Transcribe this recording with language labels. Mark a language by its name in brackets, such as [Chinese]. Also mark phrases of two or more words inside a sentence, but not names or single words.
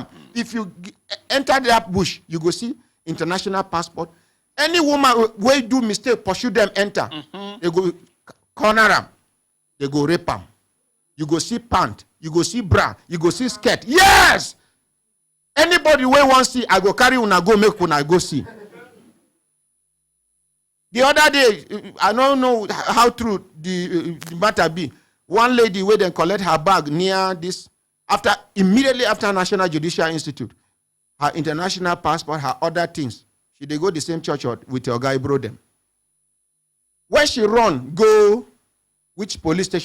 [Nigerian Pidgin] If you enter that bush, you go see international passport. Any woman where do mistake, pursue them, enter. They go corner them. They go rape them. You go see pant. You go see bra. You go see skirt. Yes! Anybody where want see, I go carry una go make una go see. The other day, I don't know how true the matter be. One lady where then collect her bag near this, immediately after National Judicial Institute, her international passport, her other things. They go the same church with your guy, bro them. When she run, go, which police station?